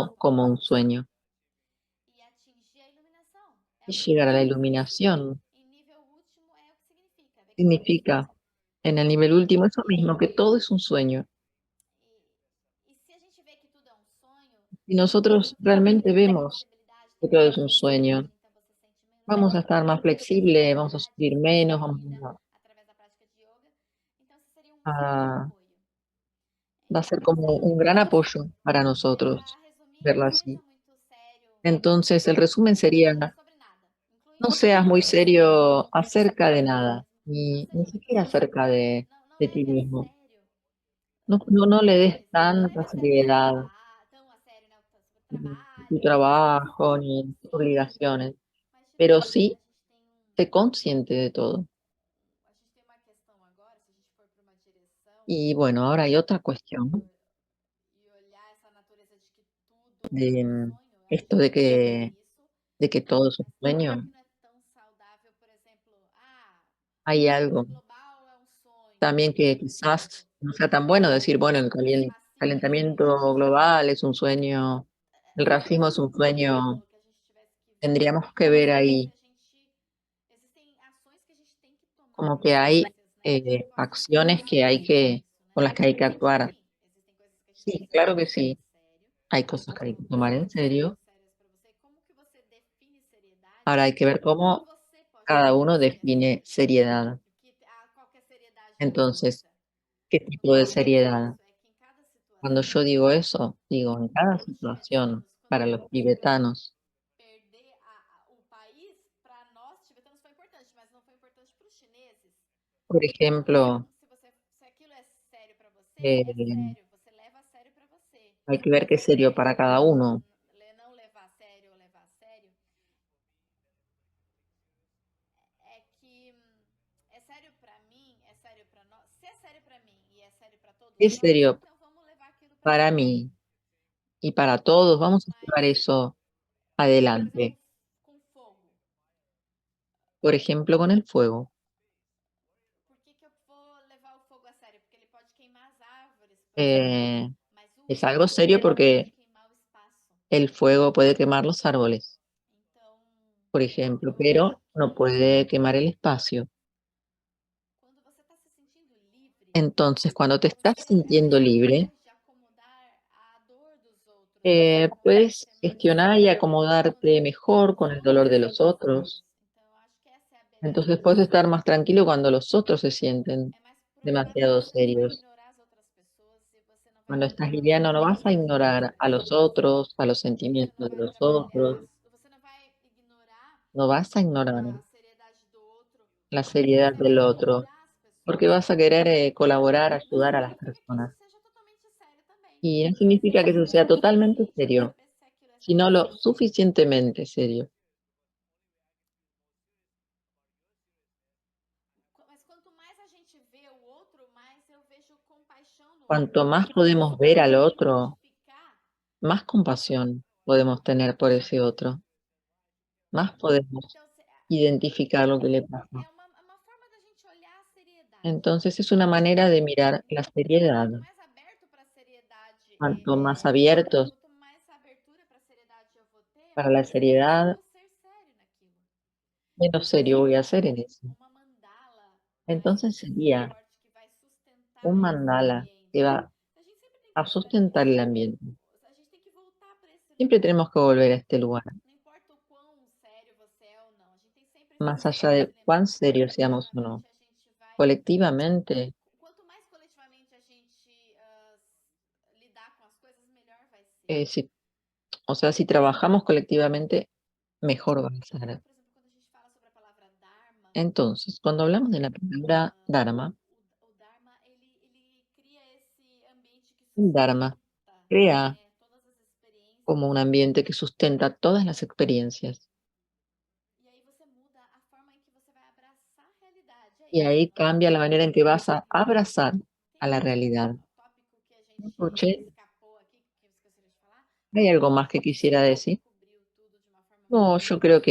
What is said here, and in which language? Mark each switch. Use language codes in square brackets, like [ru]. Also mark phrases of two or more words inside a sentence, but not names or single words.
[es] todo como un [pt] lembranças [es] sueño [pt] e atingir a iluminação. É [es] y [pt] o que [es] llegar a la [pt] significa. [es] iluminación. [pt] Em nível último é o que significa. Ver que tudo é [es] Significa, [pt] sonho. [es] en el nivel último, eso [pt] E [es] mismo, que todo es un sueño. [pt] se a gente vê que tudo é um sonho, [es] Si nosotros [pt] você tem [es] realmente [pt] mais [es] vemos [pt] flexibilidade [es] que [pt] também [es] todo [pt] na [es] es un [pt] ansiedade, [es] sueño, [pt] então você sente [es] vamos a estar más flexibles, vamos a [pt] flexibilidade, [es] sufrir menos, vamos [pt] distraída através da prática de yoga. Então, esse seria um super [es] a, [pt] apoio. [es] va a ser [pt] Mas [es] como un gran apoyo para nosotros [pt] para resumir, [es] verlo [pt] não [es] así. [pt] seja muito sério [es] Entonces, el resumen sería, [pt] sobre nada, [es] no [pt] incluindo [es] seas muy [pt] sonhos, [es] serio acerca de nada, [pt] não [es] ni [pt] seja muito [es] siquiera [pt] sério. [es] acerca [pt] Não [es] de ti [pt] leve a [es] mismo. [pt] sério [es] No, no, no le des [pt] coisas. Não leve [es] tanta [pt] a sério o seu [es] seriedad [pt] trabalho, tão a sério, né? O seu [es] tu [pt] trabalho, [es] trabajo [pt] mas [es] ni tus [pt] consciente. [es] obligaciones, [pt] Mas de [es] pero [pt] fato, [es] sí sé consciente de todo. [pt] a gente tem uma questão agora, se a gente for para uma direção [es] Y bueno, ahora hay otra cuestión [pt] e olhar essa natureza de que tudo [es] de [pt] é um sonho, eu acho [es] esto [pt] que é isso. [es] de que todo es un [pt] Mas [es] sueño. [pt] será que não é tão saudável, por exemplo, [es] Hay algo [pt] aquecimento global é um sonho, [es] también que [pt] por exemplo, [es] quizás no sea tan bueno decir, bueno, el [pt] racismo, se a [es] calentamiento [pt] gente tivesse [es] global es un sueño, el racismo es un [pt] por [es] sueño. [pt] exemplo, que a gente tivesse que ver [es] Tendríamos que ver [pt] se [es] ahí [pt] a gente existem ações que a gente tem que tomar [es] como que hay [pt] consciências, né? A gente não pode ser [es] acciones que hay [pt] passivo [es] que, [pt] nisso, né? [es] con las que hay que actuar. [pt] Sim, existem coisas que a gente tem [es] Sí, [pt] que [es] claro [pt] tomar [es] que [pt] bastante [es] sí. [pt] sério. [es] Hay cosas que hay que tomar [pt] São [es] en serio. [pt] muito sérias para você. Como que você define seriedade? [es] Ahora hay que ver [pt] E como [es] cómo [pt] você pode [es] cada [pt] defender [es] uno [pt] o que é [es] define [pt] sério? [es] seriedad. [pt] Porque qualquer seriedade é [es] Entonces, [pt] muita. [es] ¿qué [pt] O que [es] tipo de [pt] eu digo com [es] seriedad? [pt] isso é que em cada [es] Cuando yo [pt] situação, [es] digo eso, digo en cada [pt] para os [es] situación, [pt] tibetanos, [es] para [pt] quando, [es] los [pt] por exemplo, [es] tibetanos, [pt] perder o país, para nós tibetanos foi importante, mas não foi importante para os chineses. [es] por [pt] Então, [es] ejemplo, [pt] se aquilo é sério para você, é eh, sério. Você leva a sério para você. [es] hay que ver qué es serio [pt] Agora, [es] para cada uno. [pt] não levar a sério ou levar a sério é que é sério para mim, é sério para nós. Se é sério para mim e é sério para todos [es] Es [pt] nós, [es] serio [pt] então vamos levar aquilo para [es] para [pt] frente. [es] mí y para todos. Vamos a [pt] Mas, [es] llevar eso [pt] por exemplo, [es] adelante. [pt] com fogo. [es] Por ejemplo, con el fuego. [pt] Por que eu vou levar o fogo a sério? Porque ele pode queimar as árvores, por exemplo. Eh, Mas o [es] es algo serio [pt] fogo pode [es] porque [pt] queimar o espaço. [es] el fuego puede quemar los árboles, [pt] Então, [es] por ejemplo, [pt] eu acho [es] pero no [pt] que [es] puede quemar el espacio. Entonces, cuando te estás [pt] Você é [es] sintiendo libre, [pt] capaz de acomodar a dor dos outros sem [es] puedes [pt] ser [es] gestionar y [pt] mancebo, [es] acomodarte [pt] quando [es] mejor [pt] os [es] con el [pt] outros [es] dolor de [pt] se [es] los [pt] sentem [es] otros. [pt] insegros. Então, eu acho que essa é a beleza [es] Entonces [pt] do [es] puedes estar más [pt] autoconhecimento. [es] tranquilo cuando los otros se sienten [pt] É mais procurar, [es] demasiado [pt] você não vai [es] serios. [pt] ignorar as outras pessoas e você não vai [es] Cuando estás [pt] ignorar os [es] liviano no vas a [pt] sentimentos das [es] ignorar [pt] outras [es] a los [pt] pessoas. [es] otros, a los [pt] Você não [es] sentimientos de [pt] vai [es] los otros, [pt] trabalhar, você não vai ignorar [es] no vas a ignorar [pt] a seriedade do outro, [es] la [pt] porque [es] seriedad [pt] você [es] del [pt] quer [es] otro, [pt] ajudar as [es] porque [pt] pessoas. [es] vas a querer colaborar, [pt] Não [es] ayudar a las [pt] significa que isso [es] personas. [pt] seja totalmente sério também, [es] Y no [pt] mas [es] significa que [pt] você [es] eso sea [pt] precisa ser [es] totalmente [pt] ciente para [es] serio, [pt] saber se aquilo é sério [es] sino [pt] ou [es] lo [pt] não. [es] suficientemente serio. [pt] Mas quanto mais a gente vê o outro, mais eu vejo compaixão no [es] Cuanto [pt] outro. [es] más [pt] Quanto mais [es] podemos [pt] eu [es] ver al [pt] me [es] otro, [pt] identificar, [es] más compasión podemos tener por ese otro, más podemos [pt] então [es] identificar lo que le pasa. [pt] é uma forma da gente olhar a seriedade. [es] Entonces es una manera de mirar la seriedad. [pt] Quanto mais aberto para a seriedade [es] Cuanto más abiertos [pt] quanto mais abertura para a seriedade eu vou ter, [es] para la [pt] mais eu [es] seriedad, [pt] vou ser sério naquilo. [es] menos serio voy a hacer en eso. [pt] Uma mandala [es] Entonces [pt] mais [es] sería [pt] forte que vai [es] un [pt] sustentar esse [es] mandala que [pt] ambiente. [es] va [pt] A gente sempre tem que [es] a [pt] lembrar [es] sustentar [pt] disso. [es] el ambiente. [pt] A gente tem que voltar para esse [es] Siempre [pt] lugar. [es] tenemos que volver a este lugar, [pt] Não importa o quão sério você é ou não, a gente tem sempre [es] más [pt] que [es] allá de [pt] se [es] cuán [pt] lembrar que [es] serios seamos o no. [pt] coletivamente a gente vai. [es] Colectivamente, [pt] Quanto mais coletivamente a gente lidar com as coisas, melhor vai ser. [es] si, o sea, si trabajamos colectivamente, mejor va a ser. [pt] Por exemplo, quando a gente fala sobre a palavra Dharma, [es] Entonces, cuando hablamos de la palabra Dharma, [pt] o Dharma ele cria esse ambiente que [es] el Dharma [pt] sustenta, [es] crea [pt] né, todas as experiências. [es] como un ambiente que sustenta todas las experiencias. [pt] E aí você muda a forma em que você vai abraçar a realidade. É [es] Y [pt] isso, [es] ahí [pt] não é? [es] cambia la manera en que vas a abrazar [pt] Tem [es] a la [pt] algum [es] realidad. [pt] tópico que a gente [es] Escuché, [pt] escapou aqui, que você gostaria de falar? [es] ¿hay [pt] Ou [es] algo [pt] você [es] más que [pt] acha que a [es] quisiera [pt] gente [es] decir? [pt] cobriu tudo de uma forma muito [es] No, yo creo